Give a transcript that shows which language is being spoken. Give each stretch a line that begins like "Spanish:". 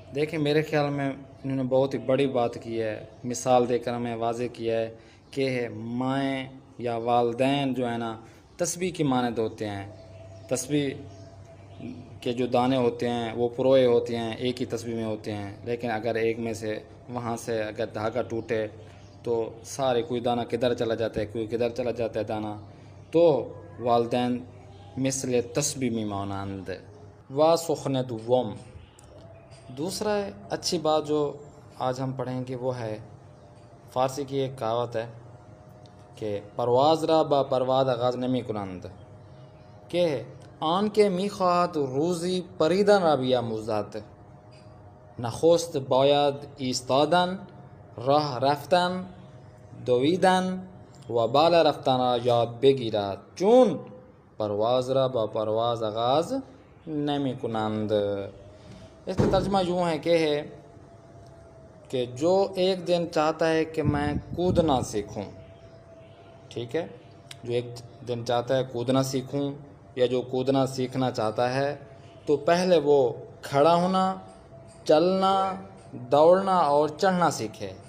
Urdu: دیکھیں میرے خیال میں انہوں نے بہت ہی بڑی بات کی ہے، مثال دے کر ہمیں واضح کیا ہے کہ مائیں یا والدین جو ہے نا تسبیح کی مانند ہوتے ہیں. تسبیح کے جو دانے ہوتے ہیں وہ پروئے ہوتے ہیں، ایک ہی تسبیح میں ہوتے ہیں، لیکن اگر ایک میں سے وہاں سے اگر دھاگا ٹوٹے تو سارے کوئی دانہ کدھر چلا جاتا ہے، کوئی کدھر چلا جاتا ہے دانہ.
Persian: تو والدین مثل تسبیح می مانند. وا سخن دوم،
Urdu: دوسرا اچھی بات جو آج ہم پڑھیں گے وہ ہے فارسی کی ایک کہاوت ہے کہ
Persian: پرواز را با پرواز آغاز نمی کنند، کہ آن کے می خواهد روزی پریدن را بیاموزد، نخست باید ایستادن، راه رفتن، دویدن و بالا رفتن را یاد بگیرد، چون پرواز را با پرواز آغاز نمی کنند.
Urdu: اس کا ترجمہ یوں ہے کہ جو ایک دن چاہتا ہے کہ میں کودنا سیکھوں، ٹھیک ہے، جو ایک دن چاہتا ہے کودنا سیکھوں یا جو کودنا سیکھنا چاہتا ہے تو پہلے وہ کھڑا ہونا، چلنا، دوڑنا اور چڑھنا سیکھے.